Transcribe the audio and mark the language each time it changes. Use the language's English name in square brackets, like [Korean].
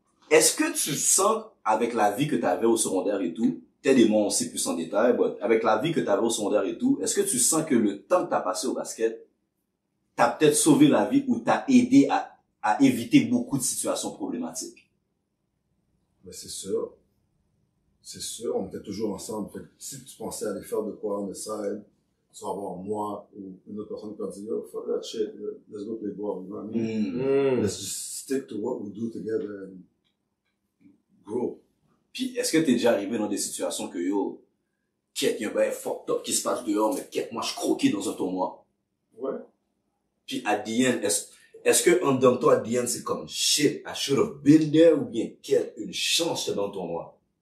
[French] Est-ce que tu sens, avec la vie que tu avais au secondaire et tout, Ted et moi, on sait plus en détail, but avec la vie que tu avais au secondaire et tout, est-ce que tu sens que le temps que tu as passé au basket, t'as peut-être sauvé la vie ou t'as aidé à éviter beaucoup de situations problématiques? Mais c'est sûr. C'est sûr, on était toujours ensemble. Fait que si tu pensais aller faire de quoi [English] on the side, [French] tu vas avoir moi ou une autre personne qui va dire, [English] yo, fuck that shit, let's go play ball. You know what I mean? Let's just stick to what we do together and grow. [French] Puis, est-ce que t'es déjà arrivé dans des situations que yo, quête, y a un bail fucked up qui se passe dehors, mais quête, moi, je croquais dans un tournoi? Ouais. Puis, at the end, est-ce que, en dedans de toi, at the end, c'est comme, [English] shit, I should have been there, [French] ou bien, quête, une chance, j'étais dans le tournoi?